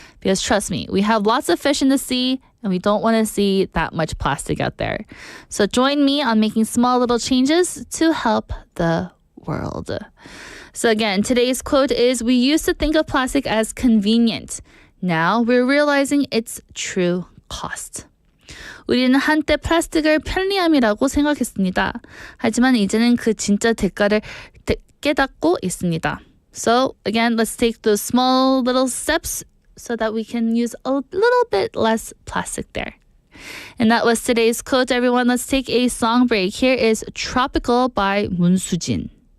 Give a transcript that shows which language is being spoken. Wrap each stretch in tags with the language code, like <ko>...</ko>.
<en>Because trust me, we have lots of fish in the sea and we don't want to see that much plastic out there. So join me on making small little changes to help the world. So again, today's quote is, we used to think of plastic as convenient. Now we're realizing its true cost.</en> <ko>우리는 한때 플라스틱을 편리함이라고 생각했습니다. 하지만 이제는 그 진짜 대가를 깨닫고 있습니다.</ko> <en>So again, let's take those small little steps so that we can use a little bit less plastic there. And that was today's quote, everyone. Let's take a song break. Here is Tropical by 문수진.</en>